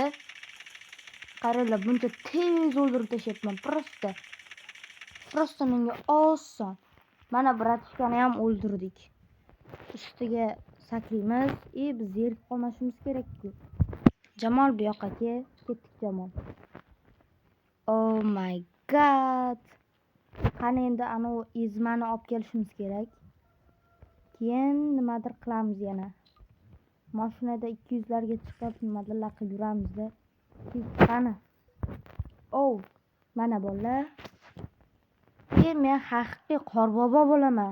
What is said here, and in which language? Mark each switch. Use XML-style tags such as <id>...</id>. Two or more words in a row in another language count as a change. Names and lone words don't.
<uz>Qaranglar, buncha tez o'ldirib tashyapman. Prosta menga oson. Mana bratishkani ham o'ldirdik. Ustiga sakraymiz. Biz yerib qolmashimiz kerak-ku. Jamol bu yoqqa ketdik, Jamol.</uz> <en>Oh my god.</en> <uz>Qani endi ana izmani olib kelishimiz kerak. Keyin nimadir qilamiz yana. Mashinada 200 larga chiqib nimadirlar qilib yuramizda. Qani. Oh, mana bolalar. Men haqiqiy qorbobo bo'laman.</uz>